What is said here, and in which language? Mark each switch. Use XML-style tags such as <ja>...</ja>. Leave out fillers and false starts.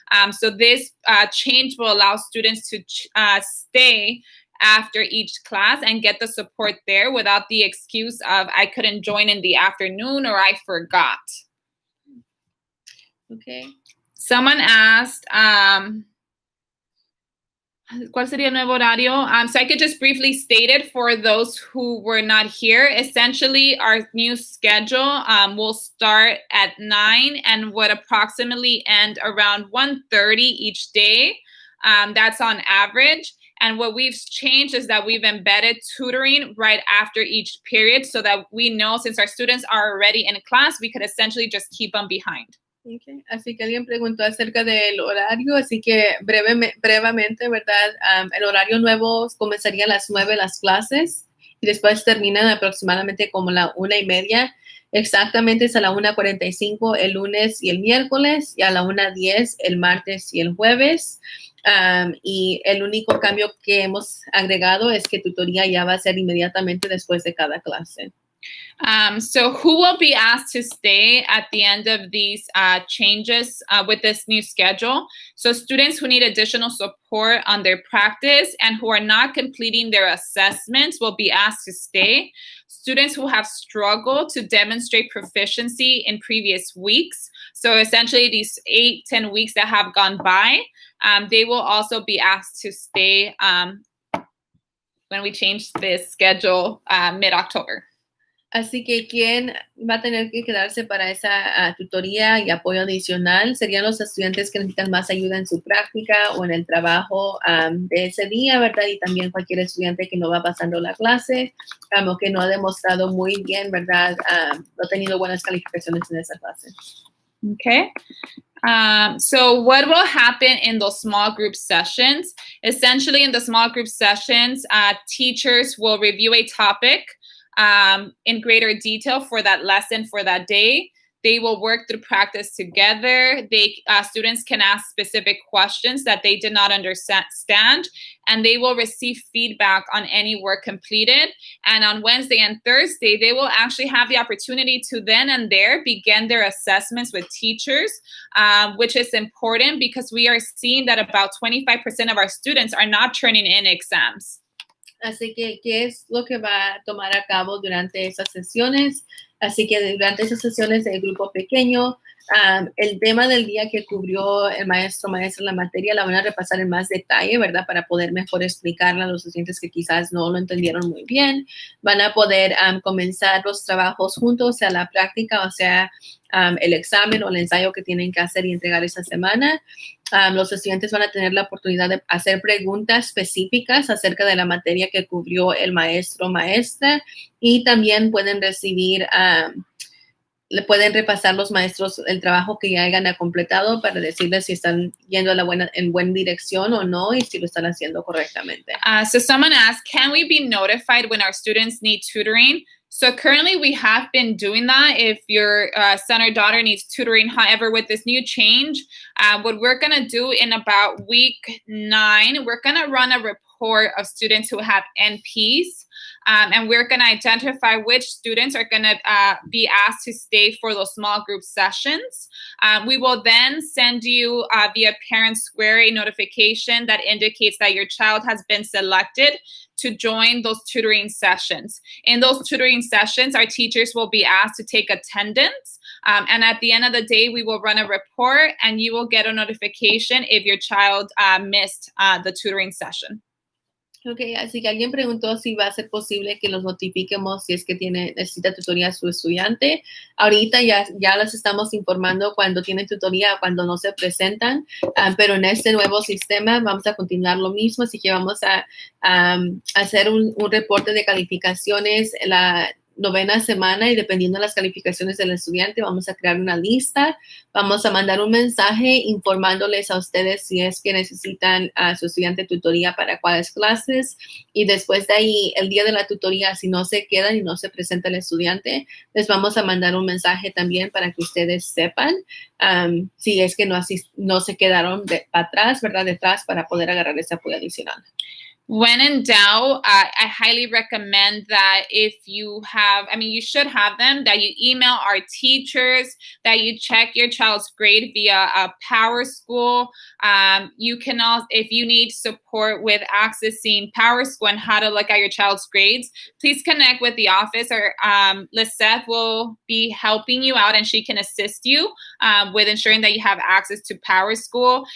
<en>So this change will allow students to stay after each class and get the support there without the excuse of I couldn't join in the afternoon or I forgot. Okay. Someone asked,</en> <es>¿cuál sería el nuevo horario?</es> <en>So I could just briefly state it for those who were not here. Essentially, our new schedule will start at 9 and would approximately end around 1:30 each day. That's on average. And what we've changed is that we've embedded tutoring right after each period so that we know since our students are already in class, we could essentially just keep them behind. Okay.</en> <es>Así que alguien preguntó acerca del horario, así que brevemente, ¿verdad? El horario nuevo comenzaría a las 9 las clases y después terminan aproximadamente como la 1:30. Exactamente es a la 1:45 el lunes y el miércoles y a la 1:10 el martes y el jueves. Y el único cambio que hemos agregado es que tutoría ya va a ser inmediatamente después de cada clase.</es> <en>So who will be asked to stay at the end of these changes with this new schedule? So students who need additional support on their practice and who are not completing their assessments will be asked to stay. Students who have struggled to demonstrate proficiency in previous weeks, so essentially these 8-10 weeks that have gone by, they will also be asked to stay when we change this schedule mid-October.</en> <es>Así que quien va a tener que quedarse para esa tutoría y apoyo adicional serían los estudiantes que necesitan más ayuda en su práctica o en el trabajo de ese día, ¿verdad? Y también cualquier estudiante que no va pasando la clase o que no ha demostrado muy bien, ¿verdad? No ha tenido buenas calificaciones en esa clase.</es> <en>Okay. So what will happen in those small group sessions? Essentially, in the small group sessions, teachers will review a topic in greater detail for that lesson for that day. They will work through practice together. Students can ask specific questions that they did not understand, and they will receive feedback on any work completed. And on Wednesday and Thursday, they will actually have the opportunity to then and there begin their assessments with teachers, which is important because we are seeing that about 25% of our students are not turning in exams.</en> <es>Así que, ¿qué es lo que va a tomar a cabo durante esas sesiones? Así que durante esas sesiones de grupo pequeño, el tema del día que cubrió el maestra en la materia la van a repasar en más detalle, ¿verdad? Para poder mejor explicarle a los estudiantes que quizás no lo entendieron muy bien. Van a poder comenzar los trabajos juntos, sea la práctica o sea el examen o el ensayo que tienen que hacer y entregar esa semana. Los estudiantes van a tener la oportunidad de hacer preguntas específicas acerca de la materia que cubrió el maestra y también pueden recibir, le pueden repasar los maestros el trabajo que ya hayan completado para decirles si están yendo en buena dirección o no y si lo están haciendo correctamente.</es> <en>So someone asked, can we be notified when our students need tutoring? So currently we have been doing that if your son or daughter needs tutoring. However, with this new change, what we're going to do in about week 9, we're going to run a report of students who have NPs. And we're going to identify which students are going to be asked to stay for those small group sessions. We will then send you via Parent Square a notification that indicates that your child has been selected to join those tutoring sessions. In those tutoring sessions, our teachers will be asked to take attendance. And at the end of the day, we will run a report and you will get a notification if your child missed the tutoring session.</en> <es>Ok, así que alguien preguntó si va a ser posible que los notifiquemos si es que necesita tutoría su estudiante. Ahorita ya las estamos informando cuando tienen tutoría, cuando no se presentan, pero en este nuevo sistema vamos a continuar lo mismo, así que vamos a hacer un reporte de calificaciones la 9ª semana y dependiendo de las calificaciones del estudiante vamos a crear una lista, vamos a mandar un mensaje informándoles a ustedes si es que necesitan a su estudiante tutoría para cuáles clases y después de ahí el día de la tutoría si no se quedan y no se presenta el estudiante les vamos a mandar un mensaje también para que ustedes sepan si es que no se quedaron atrás, ¿verdad? Detrás para poder agarrar ese apoyo adicional.</es> <en>When in doubt, I highly recommend that if you have, you should have them, that you email our teachers, that you check your child's grade via PowerSchool. You can also, if you need support with accessing PowerSchool and how to look at your child's grades, please connect with the office or Lisette will be helping you out and she can assist you with ensuring that you have access to PowerSchool.</en>